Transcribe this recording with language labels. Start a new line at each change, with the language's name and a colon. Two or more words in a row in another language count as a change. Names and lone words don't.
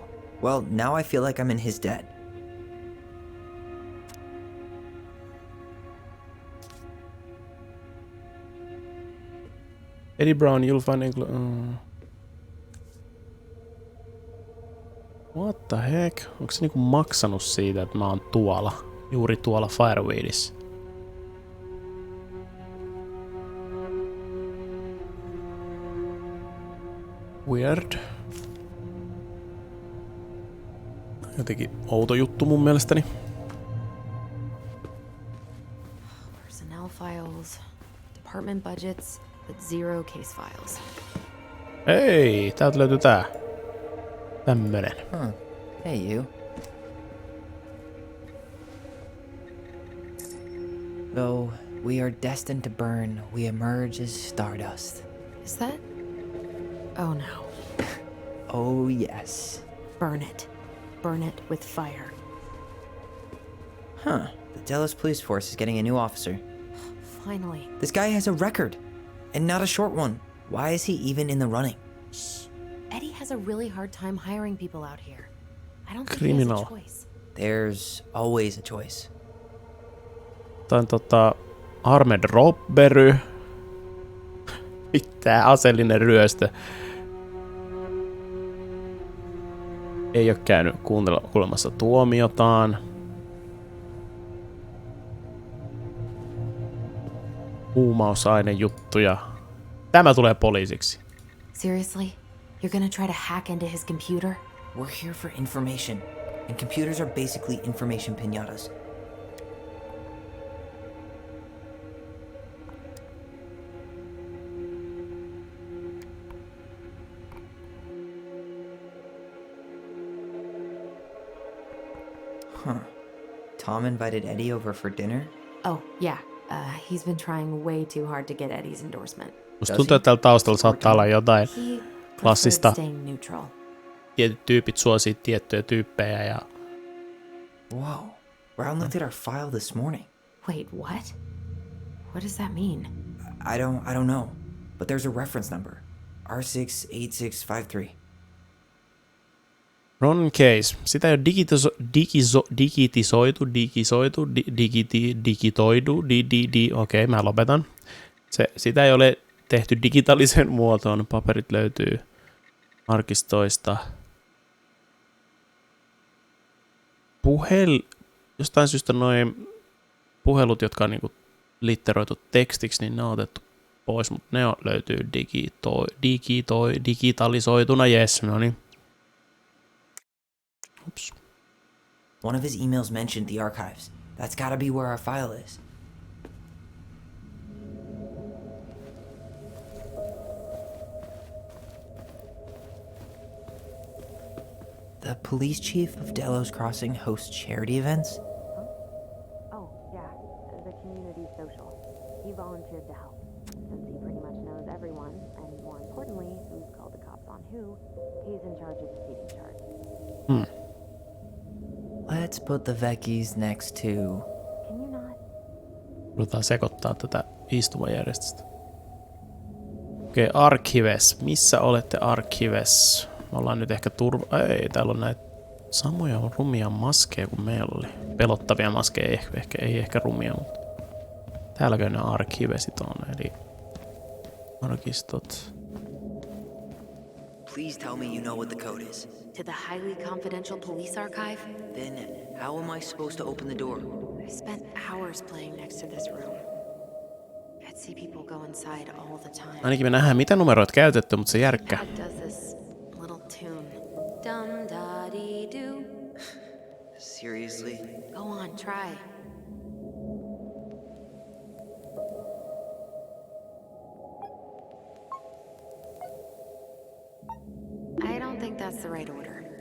English: Well, now I feel like I'm in his debt. Eddie Brown, you'll find... What the heck?
Finnish: Onko se niinku maksanut siitä, että mä oon tuolla? Juuri tuolla Fireweedissa.
English: Weird.
Finnish: Jotenkin outo juttu mun mielestäni.
English: Personnel files, department budgets, but zero case files.
Finnish: Hei, täältä löytyy tää. Tämmönen.
English: Huh. Hey, you. Though we are destined to burn, we emerge as stardust. Is that? Oh no. Oh, yes. Burn it. Burn it with fire. Huh. The Dallas Police Force is getting a new officer. Finally. This guy has a record, and not a short one. Why is he even in the running? Eddie has a really hard time hiring people out here. I don't think he Criminal. has a choice. There's always a choice.
Finnish: Tää on
English: armed robbery.
Finnish: Pitää aseellinen ryöstö. Ei oo käynyt kuulemassa tuomiotaan. Huumausainejuttuja. Tämä tulee poliisiksi.
English: Seriously? You're gonna try to hack into his computer? We're here for information, and computers are basically information piñatas. Huh. Tom invited Eddie over for dinner? Oh, yeah. He's been trying way too hard to get Eddie's endorsement.
Finnish: Musta tuntuu, että täällä taustalla saattaa olla jotain
English: He
Finnish: klassista.
English: preferred staying neutral.
Finnish: Tietyt tyypit suosii tiettyjä tyyppejä ja...
English: Whoa. Brown looked at our file this morning. Wait, what? What does that mean? I don't know, but there's a reference number. R68653. Ron Case.
Finnish: Sitä ei ole digitoidu. Okei, mä lopetan. Sitä ei ole tehty digitaalisen muotoon. Paperit löytyy arkistoista. Jostain syystä noin puhelut, jotka on niinku litteroitu tekstiksi, niin ne on otettu pois, mutta ne löytyy digitalisoituna. Jes, no niin. Ups.
English: One of his emails mentioned the archives. That's gotta be where our file is. The police chief of Delos Crossing hosts charity events? Oh, yeah, the community social. He volunteered to help, since he pretty much knows everyone, and more importantly, who's called the cops on who, he's in charge of the speeding charge. Let's put the Vecchies next to... Can you not?
Finnish: Ruvetaan sekoittaa tätä istumajärjestystä. Okei, Archives. Missä olette Archives? Me ollaan nyt ehkä Ei, täällä on näitä samoja rumia maskeja kuin meillä oli. Pelottavia maskeja, ei ehkä rumia, mutta... Täälläkö ne Archivesit on, eli... Arkistot.
English: Please tell me you know what the code is. To the highly confidential police archive? Then how am I supposed to open the door? I spent hours playing next to this room. I'd see people go inside all the time.
Finnish: Ainakin me nähdään, mitä numeroita käytetty, mutta se järkkää.
English: Dad does this little tune. Dum da dee doo. Seriously? Go on, try. I don't think that's the right order.